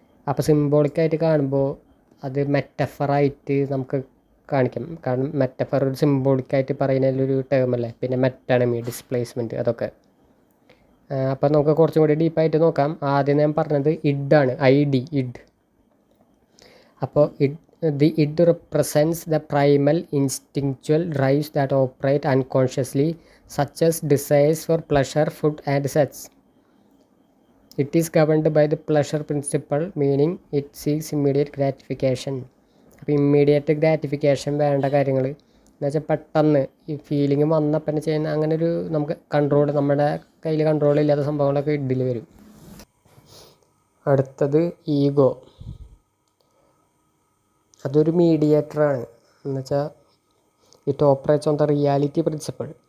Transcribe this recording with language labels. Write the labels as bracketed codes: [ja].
[ml] അപ്പോൾ സിംബോളിക്കായിട്ട് കാണുമ്പോൾ അത് മെറ്റഫറായിട്ട് നമുക്ക് കാണിക്കാം. കാരണം മെറ്റഫർ ഒരു സിംബോളിക്കായിട്ട് പറയുന്നതിലൊരു ടേമല്ലേ. പിന്നെ മെറ്റാണമി, ഡിസ്പ്ലേസ്മെൻറ്റ്, അതൊക്കെ. അപ്പോൾ നമുക്ക് കുറച്ചും കൂടി ഡീപ്പായിട്ട് നോക്കാം. ആദ്യം ഞാൻ പറഞ്ഞത് ഇഡാണ്, ഇഡ്. അപ്പോൾ [en] the id represents the primal instinctual drives that operate unconsciously, such as desires for pleasure, food and sex. It is governed by the pleasure principle, meaning it seeks immediate gratification. [ml] അപ്പോൾ immediate gratification വേണ്ട കാര്യങ്ങൾ എന്നുവെച്ചാൽ പെട്ടെന്ന് ഈ feeling വന്നപ്പം ചെയ്യുന്ന അങ്ങനെ ഒരു നമുക്ക് നമ്മുടെ കയ്യിൽ കൺട്രോൾ ഇല്ലാത്ത സംഭവങ്ങളൊക്കെ ഇഡിൽ വരും. അടുത്തത് ഈഗോ. അതൊരു മീഡിയേറ്ററാണ്. എന്നുവെച്ചാൽ [en] It operates on the reality principle.